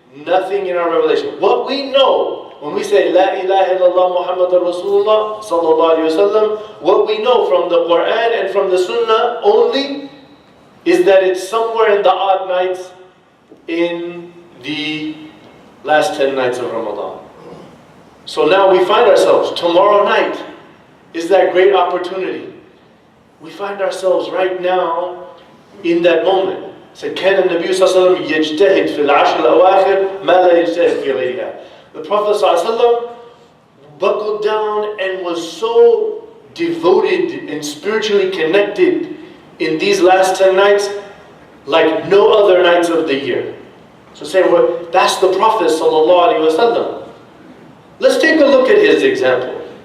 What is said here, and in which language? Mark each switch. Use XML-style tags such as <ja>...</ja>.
<en>Nothing in our revelation. What we know when we say La ilaha illallah Muhammadur Rasulullah sallallahu alayhi wasallam, what we know from the Quran and from the Sunnah only is that it's somewhere in the odd nights in the last 10 nights of Ramadan. So now we find ourselves, tomorrow night is that great opportunity. We find ourselves right now in that moment. Said,</en> <ar>كان النبي صلى الله عليه وسلم يجتهد في العشر الأواخر ما لا يجتهد في غيرها.</ar> <en>The Prophet صلى الله عليه وسلم buckled down and was so devoted and spiritually connected in these last 10 nights like no other nights of the year. So say, well, that's the Prophet sallallahu alaihi wasallam. Let's take a look at his example.</en>